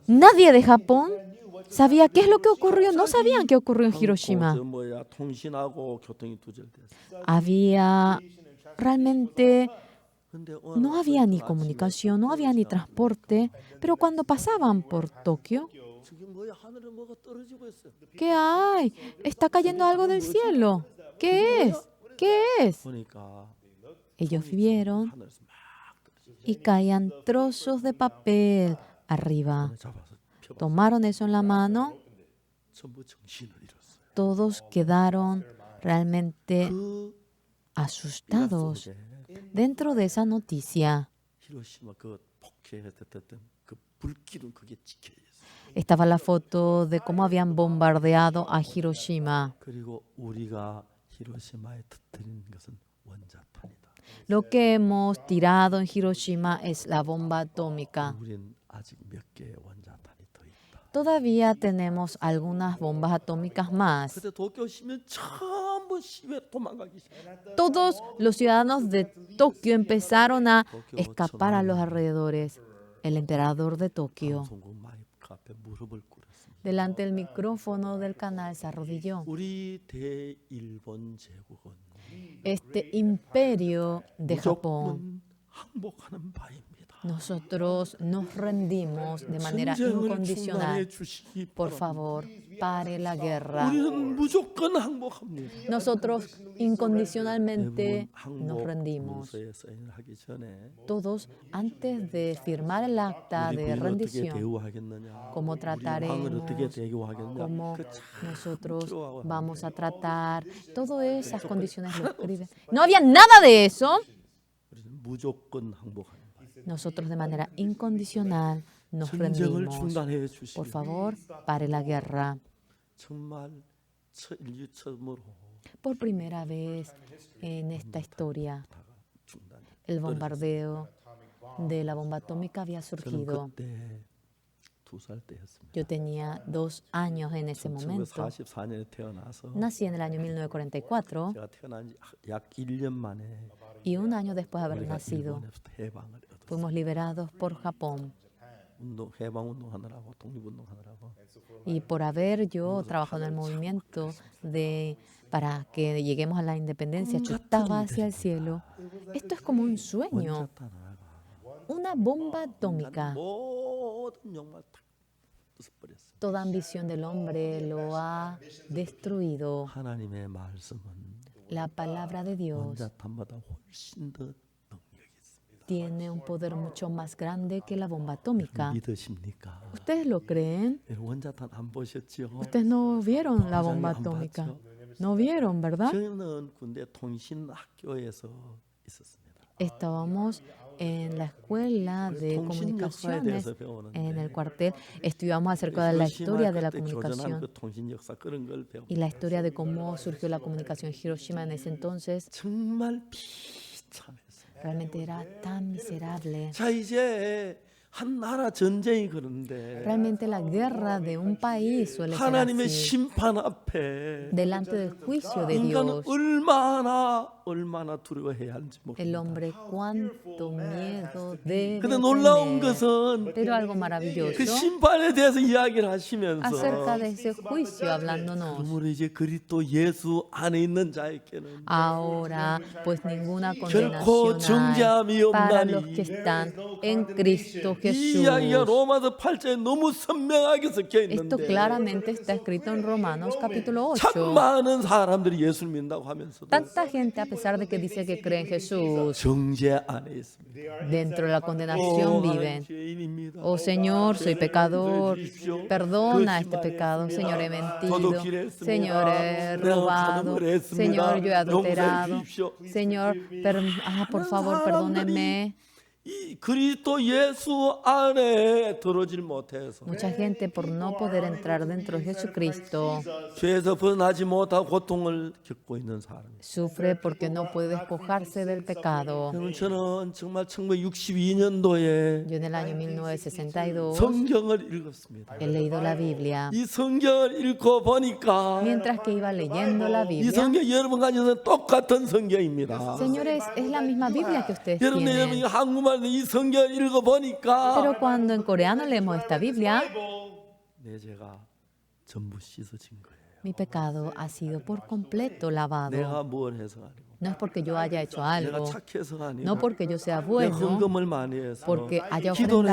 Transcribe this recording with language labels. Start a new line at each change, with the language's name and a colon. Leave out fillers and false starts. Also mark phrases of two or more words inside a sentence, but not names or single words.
Spanish: Nadie de Japón sabía qué es lo que ocurrió. No sabían qué ocurrió en
Korean: 저
Spanish: Hiroshima.
Korean: 뭐야 통신하고 교통이 두절됐어요.
Spanish: Había realmente,
Korean: 근데
Spanish: no había ni
Korean: 아침에
Spanish: comunicación, no había ni transporte, pero cuando pasaban por Tokio,
Korean: 저기 뭐야 하늘에 뭐가 떨어지고 있어요.
Spanish: ¿qué hay? Está cayendo algo del cielo. ¿Qué es? ¿Qué es?
Korean: 보니까
Spanish: Ellos vieron
Korean: 하늘에서 막 떨어지고
Spanish: y caían trozos de papel arriba.
Korean: 잡아서 펴봐.
Spanish: Tomaron eso en la mano,
Korean: 전부 정신을 잃었어요.
Spanish: todos quedaron realmente
Korean: 그
Spanish: asustados
Korean: 속에
Spanish: dentro de esa noticia.
Korean: 히로시마 그 폭격했던 그 불길은 그게 찍혀 있어요.
Spanish: Estaba la foto de cómo habían bombardeado a Hiroshima.
Korean: 그리고 우리가 히로시마에 터뜨린 것은 원자탄이다.
Spanish: Lo que hemos tirado en Hiroshima es la bomba atómica.
Korean: 우린 아직 몇 개의 원자탄이 더 있다.
Spanish: Todavía tenemos algunas bombas atómicas más.
Korean: 그때 도쿄 시민 전부 시외 도망가기 시작했어요.
Spanish: Todos los ciudadanos de Tokio empezaron a escapar a los alrededores. El emperador de Tokio,
Korean: 방송국 마이크 앞에 무릎을 꿇었습니다.
Spanish: delante del micrófono del canal, se arrodilló.
Korean: 우리 대일본 제국은
Spanish: Este imperio de Japón,
Korean: 무조건 항복하는 바입니다.
Spanish: nosotros nos rendimos de manera
Korean: 전쟁을
Spanish: incondicional.
Korean: 중단해 주시기
Spanish: Por
Korean: 바랍니다.
Spanish: favor, pare la guerra.
Korean: 우리는 무조건 항복합니다.
Spanish: Nosotros incondicionalmente
Korean: 대부분
Spanish: nos
Korean: 항복
Spanish: rendimos.
Korean: 문서에 사인하기 전에
Spanish: Todos, antes de firmar el acta
Korean: 우리
Spanish: de
Korean: 부인을 어떻게
Spanish: rendición,
Korean: 대우하겠느냐,
Spanish: cómo
Korean: 우리 왕을 어떻게
Spanish: trataremos,
Korean: 대우하겠느냐,
Spanish: cómo
Korean: 그 참
Spanish: nosotros
Korean: 필요하고
Spanish: vamos a tratar, todas esas condiciones lo escriben. No había nada de eso.
Korean: 우리는 무조건 항복합니다.
Spanish: Nosotros de manera incondicional nos
Korean: 전쟁을
Spanish: rendimos.
Korean: 중단해
Spanish: Por
Korean: 주시기
Spanish: favor, pare la guerra.
Korean: 정말 인류 처음으로
Spanish: Por primera vez en esta historia,
Korean: 다가 중단.
Spanish: el bombardeo de la bomba atómica había
Korean: 저는
Spanish: surgido.
Korean: 그때 2살 때였습니다.
Spanish: Yo tenía 2 años en ese momento.
Korean: 1944년에 태어나서
Spanish: Nací en el año 1944
Korean: 제가 태어난 지 약 1년 만에
Spanish: y un año después de haber
Korean: 우리가
Spanish: nacido,
Korean: 일본에서 해방을 얻었어요.
Spanish: fuimos liberados por Japón.
Korean: 해방 운동하느라고 독립운동하느라고
Spanish: Y por haber yo trabajado en el movimiento para que lleguemos a la independencia, yo estaba hacia el cielo. Esto es como un sueño,
Korean: 원자탄 하나가
Spanish: una bomba atómica.
Korean: 모든 욕망을 다 부숴버렸어요.
Spanish: Toda ambición del hombre lo ha destruido.
Korean: 하나님의 말씀은
Spanish: La palabra de Dios
Korean: 원자탄보다 훨씬 더 능력이 있습니다.
Spanish: tiene un poder mucho más grande que la bomba atómica.
Korean: 믿으십니까?
Spanish: ¿Ustedes lo creen?
Korean: 원자탄 안 보셨죠?
Spanish: Ustedes no vieron la bomba atómica. No vieron, ¿verdad?
Korean: 저는 군대 통신 학교에서 있었습니다.
Spanish: Estábamos en la escuela de
Korean: 통신 역사에 대해서
Spanish: comunicaciones
Korean: 배우는데
Spanish: en el cuartel. Estudiamos acerca de la historia de la
Korean: 그때 교전한
Spanish: comunicación
Korean: 그 통신 역사 그런 걸 배우.
Spanish: y la historia de cómo surgió la comunicación en Hiroshima en ese entonces.
Korean: 정말 비참했어요.
Spanish: Realmente era tan miserable.
Korean: 자 이제 한 나라 전쟁이 그런데
Spanish: Realmente la guerra de un país suele ser
Korean: 하나님의
Spanish: así.
Korean: 심판 앞에
Spanish: Delante del juicio de
Korean: 인간은
Spanish: Dios,
Korean: 얼마나 두려워해야 하는지
Spanish: el
Korean: 모릅니다.
Spanish: hombre cuánto miedo debe
Korean: 근데 놀라운
Spanish: tener.
Korean: 것은
Spanish: Pero algo maravilloso
Korean: 그 심판에 대해서 이야기를 하시면서
Spanish: acerca de ese juicio hablándonos.
Korean: 그러므로 이제 그리스도 예수 안에 있는 자에게는
Spanish: Ahora, pues ninguna
Korean: 결코
Spanish: condenación
Korean: 정죄함이
Spanish: hay para los
Korean: 없나니
Spanish: que están en Cristo
Korean: 이
Spanish: Jesús.
Korean: 이야기가 로마서 8장에 너무 선명하게 적혀
Spanish: Esto
Korean: 있는데
Spanish: claramente está escrito en Romanos capítulo
Korean: 참
Spanish: 8.
Korean: 많은 사람들이 예수를 믿는다고 하면서도
Spanish: Tanta gente, a pesar de que dice que cree en Jesús,
Korean: 정죄 안에 있습니다.
Spanish: dentro de la condenación viven.
Korean: 죄인입니다.
Spanish: Oh Señor, soy pecador,
Korean: 주십시오.
Spanish: perdona este
Korean: 거짓말했습니다.
Spanish: pecado. Señor, he mentido.
Korean: 도둑질했습니다.
Spanish: Señor, he
Korean: 내가
Spanish: robado.
Korean: 간음을 했습니다.
Spanish: Señor, yo he
Korean: 용서해
Spanish: adulterado.
Korean: 주십시오.
Spanish: Señor, por favor, perdónenme.
Korean: 이 그리스도 예수 안에 들어질 못해서
Spanish: Mucha gente por no poder entrar dentro de Jesucristo
Korean: 죄에서 벗어나지 못하고 고통을 겪고 있는 사람입니다.
Spanish: sufre porque no puede despojarse del pecado.
Korean: 여러분 저는 정말 1962년도에
Spanish: Yo en el año 1962
Korean: 성경을 읽었습니다.
Spanish: he leído la Biblia.
Korean: 이 성경을 읽고 보니까
Spanish: Mientras que iba leyendo la
Korean: 이
Spanish: Biblia,
Korean: 성경 여러분 가지고는 똑같은 성경입니다.
Spanish: señores, es la misma Biblia que ustedes
Korean: 여러분이
Spanish: tienen.
Korean: 한국말로 이 성경을 읽어 보니까
Spanish: Pero cuando en coreano leemos esta Biblia,
Korean: 내 죄가 전부 씻어진 거예요.
Spanish: mi pecado ha sido por completo lavado.
Korean: 내가 뭘 해서 아니고
Spanish: No es porque yo haya hecho
Korean: 내가
Spanish: algo,
Korean: 착해서가 아니고
Spanish: no porque yo sea
Korean: 내가
Spanish: bueno,
Korean: 헌금을 많이 해서
Spanish: porque haya
Korean: 기도를